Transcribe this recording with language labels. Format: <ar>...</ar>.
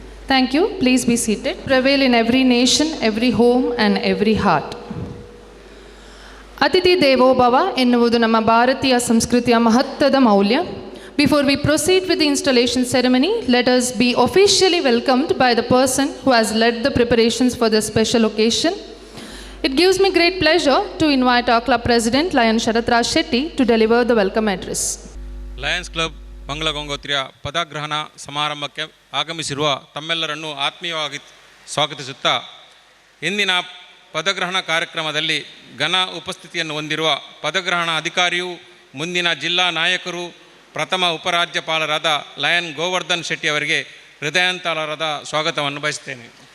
<en>Thank you. Please be seated. Prevail in every nation, every home and every heart.</en> <kn>ಅತಿಥಿ ದೇವೋಭವ ಎನ್ನುವುದು ನಮ್ಮ ಭಾರತೀಯ ಸಂಸ್ಕೃತಿಯ ಮಹತ್ವದ ಮೌಲ್ಯ.</kn> <en>Before we proceed with the installation ceremony, let us be officially welcomed by the person who has led the preparations for this special occasion. It gives me great pleasure to invite our club president, Lion Sharath Raj Shetty, to deliver the welcome address.</en> <kn>Lions club ಮಂಗಳ ಗಂಗೋತ್ರಿಯ ಪದಗ್ರಹಣ ಸಮಾರಂಭಕ್ಕೆ ಆಗಮಿಸಿರುವ ತಮ್ಮೆಲ್ಲರನ್ನು ಆತ್ಮೀಯವಾಗಿ ಸ್ವಾಗತಿಸುತ್ತಾ, ಇಂದಿನ ಪದಗ್ರಹಣ ಕಾರ್ಯಕ್ರಮದಲ್ಲಿ ಘನ ಉಪಸ್ಥಿತಿಯನ್ನು ಹೊಂದಿರುವ ಪದಗ್ರಹಣ ಅಧಿಕಾರಿಯು ಮುಂದಿನ ಜಿಲ್ಲಾ ನಾಯಕರು ಪ್ರಥಮ ಉಪರಾಜ್ಯಪಾಲರಾದ ಲಯನ್ ಗೋವರ್ಧನ್ ಶೆಟ್ಟಿ ಅವರಿಗೆ ಹೃದಯಾಂತರಾದ ಸ್ವಾಗತವನ್ನು ಬಯಸುತ್ತೇನೆ.</kn>